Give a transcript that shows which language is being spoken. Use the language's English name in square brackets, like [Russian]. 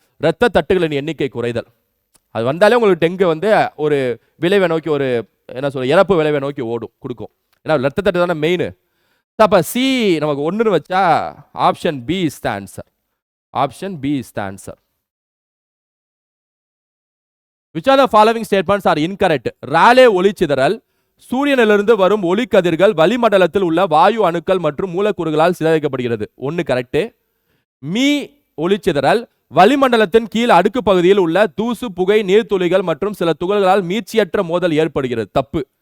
[Tamil] இரத்த தட்டுகளின் எண்ணிக்கை குறைதல் அது வந்தாலே உங்களுக்கு டெங்கு வந்து ஒரு விளைவை நோக்கி, ஒரு என்ன சொல்ற, இறப்பு விளைவை நோக்கி கொடுக்கும். ஏன்னா இரத்த தட்டு தானே மெயின். அப்ப சி நமக்கு 1ன்னு வச்சா [English] Option B is the answer. Option B is the answer. Which are the following statements are incorrect? [Tamil] ராலே ஒளிச்சிதறல். சூரியனிலிருந்து வரும் ஒளிக்கதிர்கள் வளிமண்டலத்தில் உள்ள வாயு அணுக்கள் மற்றும் மூலக்கூறுகளால் சிதறடிக்கப்படுகிறது. 1 கரெக்ட். மீ ஒளிச்சிதறல். வளிமண்டலத்தின் கீழ் அடுக்கு பகுதியில் உள்ள தூசு, புகை, நீர்த்துளிகள் மற்றும் சில துகள்களால் மீட்சியற்ற மோதல் ஏற்படுகிறது. தப்பு.